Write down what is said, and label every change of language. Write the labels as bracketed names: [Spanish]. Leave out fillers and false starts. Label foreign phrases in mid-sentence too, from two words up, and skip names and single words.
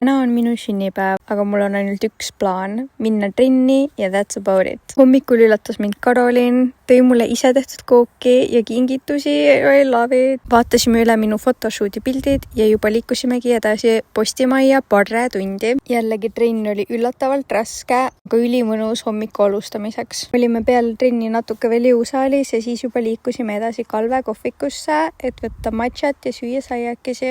[Estonian] Täna on minu sünnipäev, aga mul on ainult üks plaan, minna trenni ja [English] that's about it. [Estonian] Hommikul üllatas mind Karolin, tõi mulle ise tehtud kooki ja kingitusi, [English] I love it. [Estonian] Vaatasime üle minu photoshooti pildid ja juba liikusimegi edasi postimajja parre tundi. Jällegi trenn oli üllatavalt raske, aga ülimõnus hommiku alustamiseks. Olime peale trenni natuke veel jõusaalis ja siis juba liikusime edasi Kalve kohvikusse, et võtta matšat ja süüa saiakesi.